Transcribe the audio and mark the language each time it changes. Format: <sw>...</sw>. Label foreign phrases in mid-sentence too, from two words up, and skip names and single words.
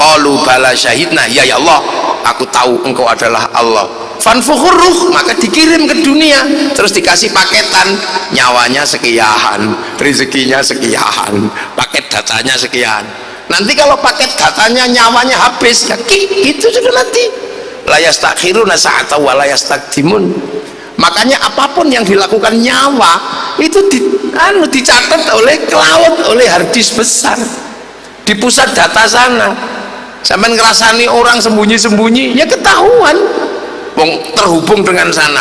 <ar>قالوا بلى شهدنا,</ar> <id>ya Allah, aku tahu engkau adalah Allah.</id> <ar>فنفخ الروح,</ar> <id>maka dikirim ke dunia, terus dikasih paketan, nyawanya sekian, rezekinya sekian, paket datanya sekian. Nanti kalau paket datanya nyawanya habis, ya itu sudah nanti.</id> <ar>لا يستأخرون ساعة ولا يستقدمون.</ar> <id>Makanya apapun yang dilakukan nyawa itu dicatat oleh cloud, oleh harddisk besar di pusat data sana. Sampai ngerasani orang sembunyi-sembunyi ya ketahuan, terhubung dengan sana.</id>